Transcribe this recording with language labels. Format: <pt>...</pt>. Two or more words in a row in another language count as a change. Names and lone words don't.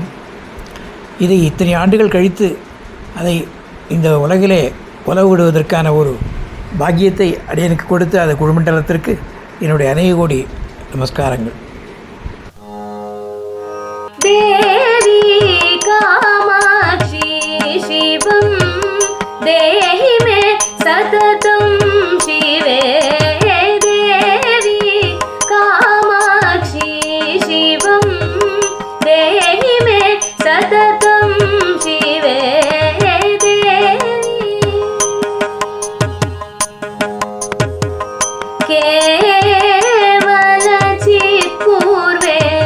<ta>இதை இத்தனை ஆண்டுகள் கழித்து அதை இந்த உலகிலே உலவு விடுவதற்கான ஒரு பாக்கியத்தை அடியனுக்கு கொடுத்து அந்த குழுமண்டலத்திற்கு என்னுடைய அநேக கோடி நமஸ்காரங்கள்.</ta> <sa>देवी कामाक्षी शिवं देहि मे सततं शिवे देवी कामाक्षी शिवं देहि मे सततं शिवे देवी केवलचित्पूर्वे</sa>